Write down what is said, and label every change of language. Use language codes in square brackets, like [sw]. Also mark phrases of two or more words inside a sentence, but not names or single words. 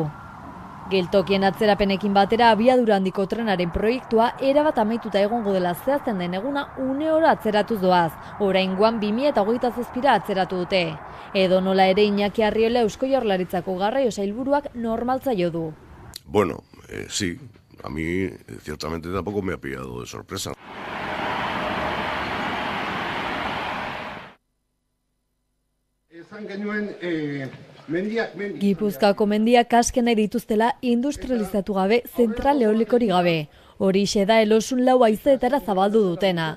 [eu] Geltokien atzerapenekin batera abiadura handiko trenaren proiektua erabat amaituta egongo dela zehazten den eguna une oro atzeratuz doaz, oraingoan 2027 atzeratu dute. Edo nola ere Iñaki Arriola Eusko Jaurlaritzako garraio sailburuak normaltzaio du. [es] Bueno, sí. A mí, ciertamente, tampoco me ha pillado de sorpresa. [eu] Gipuzkoako mendiak askena dituztela industrializatu gabe, zentral eolikorik gabe. Horixe da Elosun lau haizeetara zabaldu dutena.